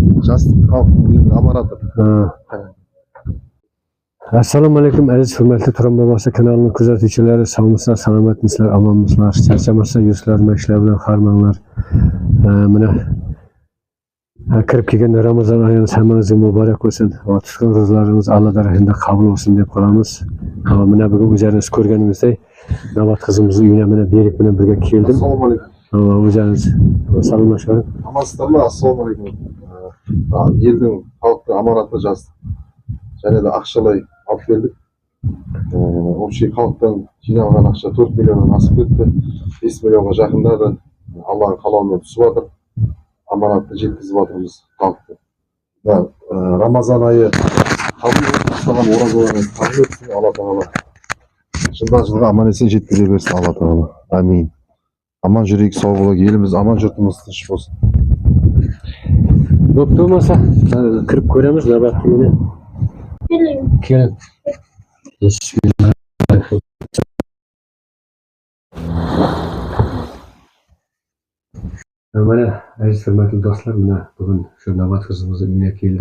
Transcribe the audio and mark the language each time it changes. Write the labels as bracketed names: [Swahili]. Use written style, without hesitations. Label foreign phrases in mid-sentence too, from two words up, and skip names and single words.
[Kazakh] жас халықтың аманаты. [Uzbek] Assalomu alaykum aziz hurmatli Turon bobosi kanalining kuzatuvchilari, sog'misizlar, salomatmisizlar, omonmisizlar, charchamasizlar, yuzlaringlar ishlar bilan harmanglar. Mana kirib kelgan Ramazon oyingiz hammangizga muborak bo'lsin. Va tutgan ro'zalaringiz Alloh darajasida qabul bo'lsin deb qolamiz. Mana bugun o'zingiz ko'rganingizdek Navbat qizimizning uyine mana Berik bilan birga keldim. Assalomu alaykum. O'zingiz salomlashing. Amansizlarmi? Assalomu alaykum. [Kazakh] Elдің халықтың аманаты жаздық. Және де ақшалай алып келдік. Общий халықтан жиналған ақша 4 миллионнан асып кетті. 5 миллионға жақындады. Алланың қалауымен түсіп жатыр. Аманатты жеткізіп жатырмыз халықты. Рамазан айы қабыл болған оразаларыңыз қабыл етсін Алла Тағала. Жылдан жылға аман есен жеткізе берсін Алла Тағала. Амин. Аман жүрейік, сау болайық, еліміз аман, жұртымыз тыныш болсын. [Uzbek] Bo'pti bo'lmasa, kirib ko'ramiz navbatligini. Kel. Mana aziz hurmatli do'stlar, mana bugun shu Navbat qizimizning uyine keldim.